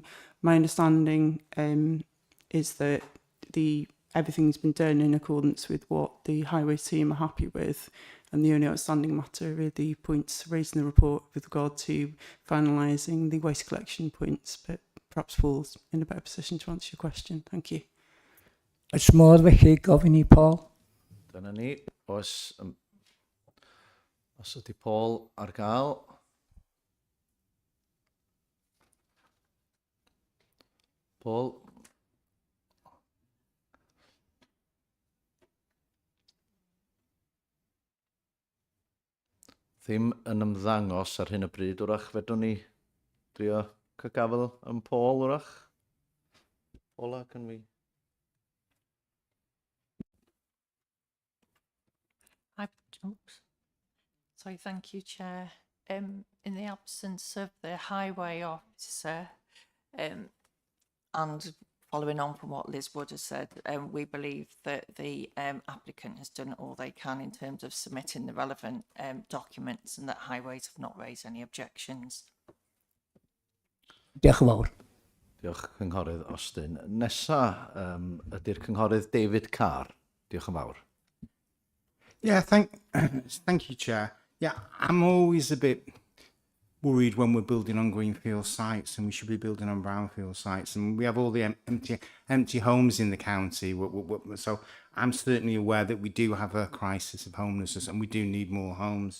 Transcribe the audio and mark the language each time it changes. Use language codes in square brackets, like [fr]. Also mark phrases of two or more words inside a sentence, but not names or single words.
[en] My understanding is that everything's been done in accordance with what the highways team are happy with, and the only outstanding matter are the points raised in the report with regard to finalising the waste collection points, but perhaps Paul's in a better position to answer your question. Thank you. [cy] Oes modd felly gofyn i Paul? Dyna ni, os ydy Paul ar gael. Paul. Ddim yn ymddangos ar hyn o bryd, wrach fedwn ni drio cygafel yn Paul, wrach. [en] Paula, can we... Oops. Sorry, thank you, Chair. In the absence of the highway officer, and following on from what Liz Wood has said, we believe that the applicant has done all they can in terms of submitting the relevant documents and that highways have not raised any objections. [cy] Diolch yn fawr. Diolch, Cynghorydd Austin. Nesa ydy'r Cynghorydd David Carr. Diolch yn fawr. [en] Yeah, thank you, Chair. Yeah, I'm always a bit worried when we're building on greenfield sites, and we should be building on brownfield sites, and we have all the empty homes in the county. So I'm certainly aware that we do have a crisis of homelessness, and we do need more homes.